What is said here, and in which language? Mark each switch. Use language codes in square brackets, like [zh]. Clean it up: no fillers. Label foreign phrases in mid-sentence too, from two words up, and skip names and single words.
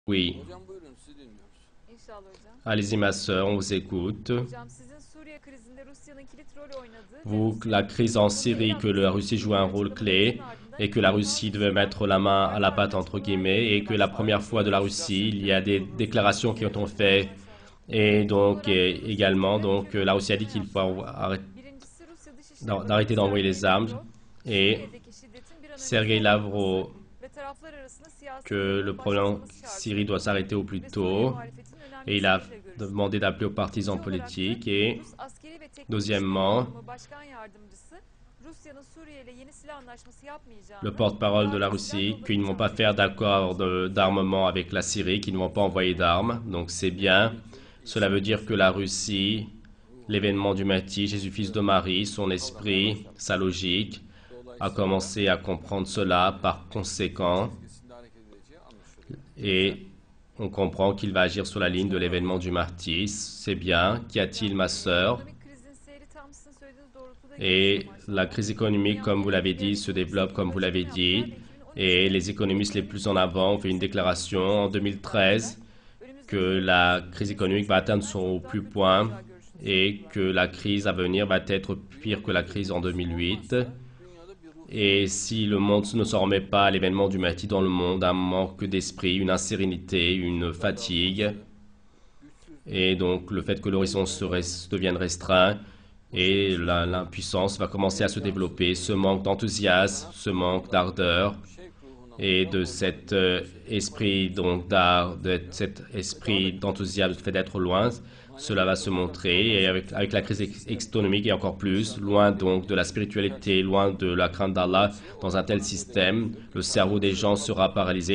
[fr] Oui. [tr] Hocam buyurun sizi dinliyoruz. İnşallah hocam. [fr] Allez-y, ma sœur, on vous écoute. [tr] Hocam sizin Suriye krizinde Rusya'nın kilit rol oynadığı ve [fr] Vous, la [tr] Rusya'nın [fr] crise en [tr] konuya el [fr] Syrie, que la [tr] atmasını [fr] Russie jouait un [tr] istediği [fr] rôle [tr] açıklamalarınızın [fr] clé [tr] ardından [fr] et que [tr] ilk [fr] la [tr] defa [fr] Russie devait [tr] Rusya'dan [fr] mettre la main à [tr] ardı [fr] la [tr] ardına [fr] pâte, entre [tr] açıklamalar [fr] guillemets, et [tr] gelmeye [fr] que la [tr] başladı. [fr] première fois de la Russie, il y a des déclarations qui ont été faites. [tr] Maşallah. [fr] Et donc, [tr] Olarak Rusya [fr] également, [tr] ülkeler [fr] donc, la Russie a dit qu'il faut [tr] yaptılar. Birincisi Rusya Dışişleri Bakanı [fr] d'arrêter d'envoyer les [tr] Sergey [fr] armes. [tr] Lavrov, [fr] Et [tr] Suriye'deki şiddetin bir an önce [fr] Sergei Lavrov, [tr] sonlanması ve taraflar arasında siyasi [fr] que [tr] diyaloğun [fr] le problème [tr] başlatılması [fr] Syrie [tr] çağrısını [fr] doit s'arrêter au plus [tr] ve Suriye [fr] tôt. [tr] muhalefetinin önemli [fr] Et il a [tr] isimleriyle görüştü. [fr] demandé d'appeler aux partisans [tr] İkinci olarak da [fr] politiques. Et [tr] Rus askeri ve teknik [fr] deuxièmement, [tr] işbirliği kurumu başkan yardımcısı Rusya'nın Suriye ile yeni silah anlaşması yapmayacağını, [fr] le porte-parole de la [tr] daha da silah [fr] Russie, qu'ils ne vont pas faire [tr] yollamayacağını [fr] d'accord d'armement avec la Syrie, qu'ils ne vont pas envoyer d'armes. Donc c'est bien. Cela veut dire que la Russie, l'événement du Mahdi, Jésus fils de Marie, son esprit, sa logique, a commencé à comprendre cela. Par conséquent, [tr] Çizgisinde hareket edeceği anlaşılıyor. [fr] et on comprend qu'il va agir sur la ligne de l'événement du Mahdi. C'est bien. Qu'y a-t-il, ma sœur? [tr] ekonomik krizin seyri tam sizin söylediğiniz doğrultuda [fr] Et [tr] gelişiyor [fr] la [tr] maşallah. [fr] crise économique, comme vous l'avez dit, se développe comme vous l'avez dit. Et les économistes les plus en avant ont fait une déclaration en 2013 que la crise économique va atteindre son plus point et que la crise à venir va être pire que la crise en 2008. [tr] Dünyada bir ruh [fr] Et si le monde ne s'en remet pas à l'événement du Mahdi dans le monde, un manque d'esprit, une insérénité, une fatigue, et donc le fait que l'horizon devienne restreint, et l'impuissance va commencer à se développer, ce manque d'enthousiasme, ce manque d'ardeur, [tr] şevk ruhuna [fr] et de cet esprit donc de cet esprit d'enthousiasme, le fait d'être loin, cela va se montrer. Et avec la crise économique et encore plus, loin donc de la spiritualité, loin de la crainte d'Allah, dans un tel système, le cerveau des gens sera paralysé.